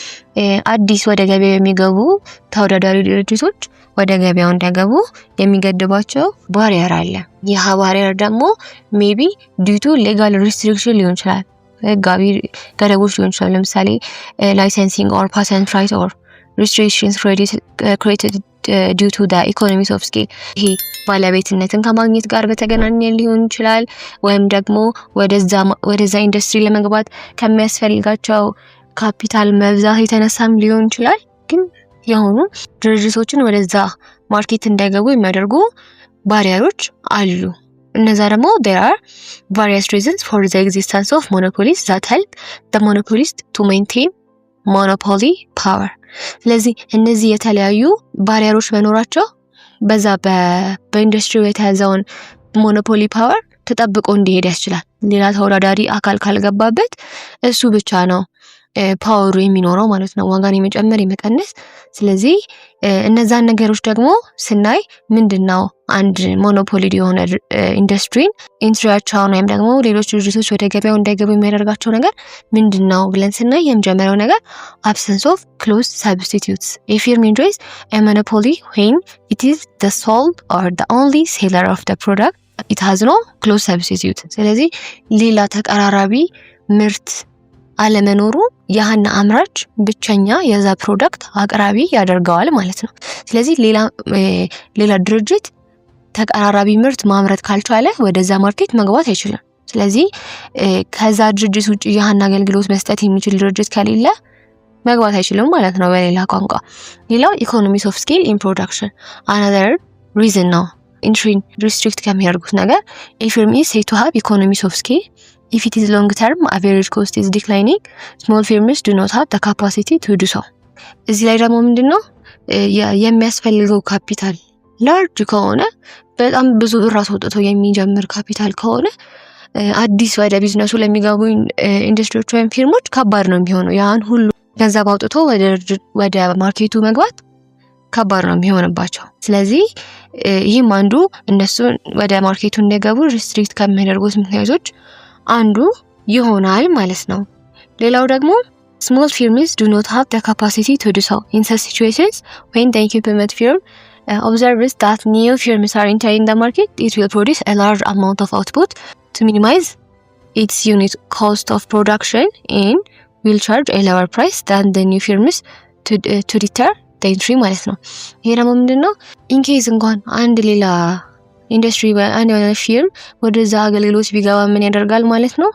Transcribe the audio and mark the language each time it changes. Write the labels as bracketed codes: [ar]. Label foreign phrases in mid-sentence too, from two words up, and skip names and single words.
[am] አዲስ ወደ ገበያው የሚገቡ ተወዳዳሪ ድርጅቶች ወደ ገበያው እንዳይገቡ የሚገድባቸው ባሪየር አለ። ይህ ባሪየር ደግሞ [en] maybe due to legal restriction [am] ሊሆን ይችላል፣ ህጋዊ ገደቦች ሊሆን ይችላል። ለምሳሌ [en] licensing or patent right or restrictions created due to the economies of scale. [am] ይሄ ባለቤትነትን ከማግኘት ጋር በተገናኘ ሊሆን ይችላል፣ ወይም ደግሞ ወደዛ ኢንዱስትሪ ለመግባት ከሚያስፈልጋቸው ካፒታል መብዛት የተነሳም ሊሆን ይችላል። ግን የሆኑ ድርጅቶችን ወደዛ ማርኬት እንዳይገቡ የሚያደርጉ ባሪየሮች አሉ። እነዛ ደግሞ [en] there are various reasons for the existence of monopolies that help the monopolist to maintain monopoly power. [am] ስለዚህ እነዚህ የተለያዩ ባሪየሮች መኖራቸው በዛ በኢንዱስትሪው የተያዘውን [en] monopoly power [am] ተጠብቆ እንዲሄድ ያስችላል። ሌላ ተወዳዳሪ አካል ካልገባበት እሱ ብቻ ነው ፓወሩ የሚኖረው ማለት ነው፣ ዋጋን የመጨመር የመቀነስ። ስለዚህ እነዛን ነገሮች ደግሞ ስናይ ምንድነው አንድ ሞኖፖሊ የሆነ ኢንዱስትሪን ኢንትሪያቸውን ወይም ደግሞ ሌሎች ድርጅቶች ወደ ገበያው እንዳይገቡ የሚያደርጋቸው ነገር ምንድነው ብለን ስናይ የመጀመሪያው ነገር [en] absence of close substitutes. A firm enjoys a monopoly when it is the sole or the only seller of the product. It has no close substitute. [am] ስለዚህ ሌላ ተቀራራቢ ምርት አለመኖሩ ያህና አምራች ብቸኛ የዛ ፕሮዳክት አቅራቢ ያደርገዋል ማለት ነው። ስለዚህ ሌላ ድርጅት ተቀራራቢ ምርት ማምረት ካልቻለ ወደዛ ማርኬት መግባት አይችልም። ስለዚህ ከዛ ድርጅት ውጪ ያህና አገልግሎት መስጠት የሚችል ድርጅት ከሌለ መግባት አይችልም ማለት ነው በሌላ ቋንቋ። ሌላው [en] economies of scale in production another reason ነው entry restrict [am] ከሚያደርጉት ነገር [en] a firm is said to have economies of scale if it is long term average cost is declining, small firms do not have the capacity to do so. [am] እዚህ ላይ ደግሞ ምንድነው የሚያስፈልገው [en] capital large [am] ከሆነ በጣም ብዙ ብር አስወጥቶ የሚጀምር ካፒታል ከሆነ አዲስ ወደ ቢዝነሱ ለሚገቡ ኢንዱስትሪዎች ወይም ፊርሞች ከባድ ነው የሚሆነው። ያን ሁሉ ገንዘብ አውጥቶ ወደ ማርኬቱ መግባት ከባድ ነው የሚሆንባቸው። ስለዚህ ይህም አንዱ እነሱ ወደ ማርኬቱ እንዲገቡ ሪስትሪክት ከሚያደርጉት ምክንያቶች አንዱ ይሆናል ማለት ነው። ሌላው ደግሞ [en] small firms do not have the capacity to do so. In such situations, when the incumbent firm observes that new firms are entering the market, it will produce a large amount of output to minimize its unit cost of production and will charge a lower price than the new firms to deter the entry [am] ማለት ነው። ይሄ ደግሞ ምንድነው ኢንኬዝ እንኳን አንድ ሌላ ኢንዱስትሪ አንድ ፊርም ወደዛ አገልግሎት ቢገባ ምን ያደርጋል ማለት ነው?